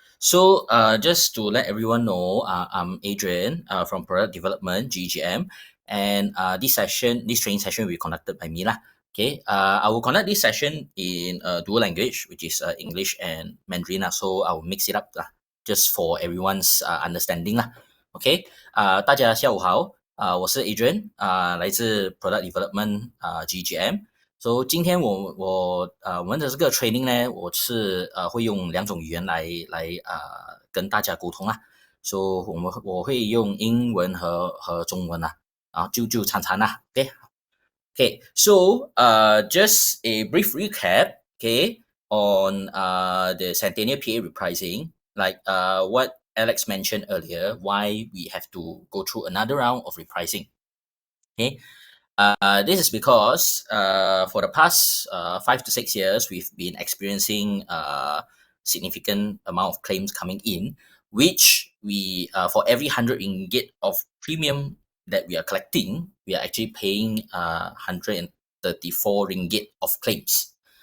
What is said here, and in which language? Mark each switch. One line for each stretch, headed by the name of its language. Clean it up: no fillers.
English: So, just to let everyone know, I'm Adrian, from Product Development (GGM), and this training session will be conducted by me lah. Okay. I will conduct this session in dual language, which is English and Mandarin lah. So I will mix it up lah, just for everyone's understanding lah. Okay.
Chinese: 大家下午好，我是 Adrian，来自 Product Development GGM。 So 今天我们的这个 training 呢，我是会用两种语言来跟大家沟通啦。 So 我会用英文和中文啦，就参参啦。
English: Okay. So just a brief recap. Okay, on the Centennial PA repricing, like what Alex mentioned earlier, why we have to go through another round of repricing. Okay. This is because for the past 5 to 6 years, we've been experiencing significant amount of claims coming in, which we for every 100 ringgit of premium that we are collecting, we are actually paying 134 ringgit of claims.